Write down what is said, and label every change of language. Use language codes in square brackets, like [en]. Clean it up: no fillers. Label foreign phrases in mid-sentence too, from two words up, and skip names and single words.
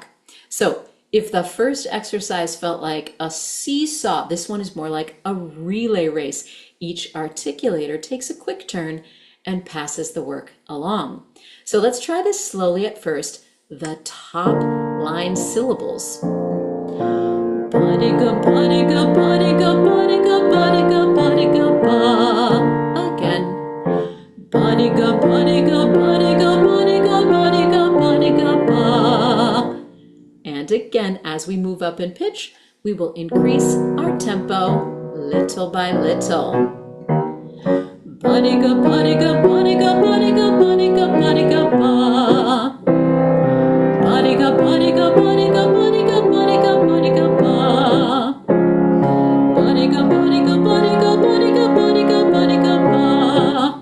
[en] So if the first exercise felt like a seesaw, this one is more like a relay race. Each articulator takes a quick turn and passes the work along. So let's try this slowly at first. The top line syllables. Ba-di-ga, ba-di-ga, ba-di-ga, ba-di-ga, ba-di-ga, ba-di-ga, ba. Again. Ba-di-ga, ba-di-ga, ba-di-ga, ba-di-ga, ba-di-ga, ba-di-ga, ba. And again, as we move up in pitch, we will increase our tempo little by little. Ba-di-ga, ba-di-ga, ba-di-ga, ba-di-ga, ba-di-ga, ba-di-ga, ba. Ba-di-ga, ba-di-ga, ba-di-ga, ba-di-ga, ba-di-ga, ba-di-ga, ba. Ba-di-ga, ba-di-ga, ba-di-ga, ba-di-ga, ba-di-ga, ba-di-ga, ba.